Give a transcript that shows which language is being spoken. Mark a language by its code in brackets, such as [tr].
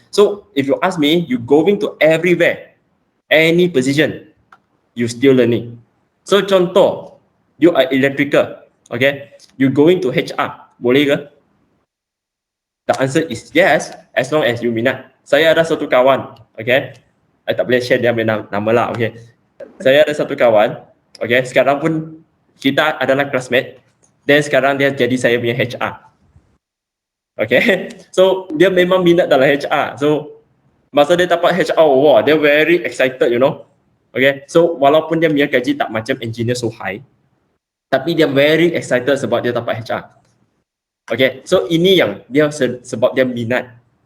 [en] So if you ask me, you going to everywhere, any position, you still learning. So [ms] contoh, [en] you are electrical, okay, you going to HR, [ms] boleh ke? [en] The answer is yes, as long as you minat. [ms] Saya ada satu kawan, okay, I tak boleh share dia punya nama lah, okay. Saya ada satu kawan, okay, sekarang pun kita adalah classmate, dan sekarang dia jadi saya punya HR. Okay, so dia memang minat dalam HR. So masa dia dapat HR, wah, dia [en] very excited, you know. [ms] Okay, so walaupun dia punya gaji tak macam engineer [en] so high, [ms] tapi dia [en] very excited [ms] sebab dia dapat HR. Okay, so ini yang dia sebab dia minat.